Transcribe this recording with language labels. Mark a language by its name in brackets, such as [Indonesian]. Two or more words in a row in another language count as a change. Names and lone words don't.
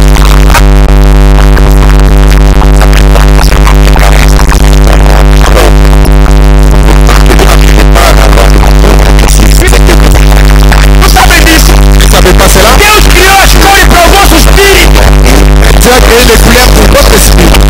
[Portuguese] Não sabem disso? [French] Vous ne savez pas cela? [Portuguese] Deus criou as cores para o vosso espírito. [French] Dieu a créé les couleurs pour votre esprit.